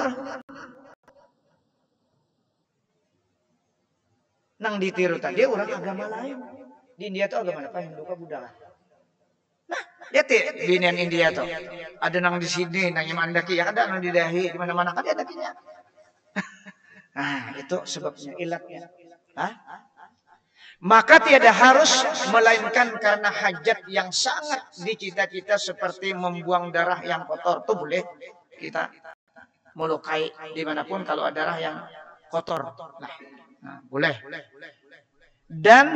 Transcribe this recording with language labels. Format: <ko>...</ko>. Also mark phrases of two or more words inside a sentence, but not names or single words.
<bjn>Nang ditiru tadi orang agama lain.</bjn> <id>Di India itu agama apa? Hindu kah Buddha? Nah, lihat di India tuh.</id> <bjn>Ada nang di sini, nang yang mandaki, ya ada nang di dahi, di mana-mana kan ada dakinya.</bjn> <id>Nah, itu sebabnya ilatnya. Hah? Maka tiada harus melainkan karena hajat yang sangat dicita-cita seperti membuang darah yang kotor. Itu boleh kita melukai dimanapun kalau ada darah yang kotor. Nah, boleh. Dan berbakam.</id>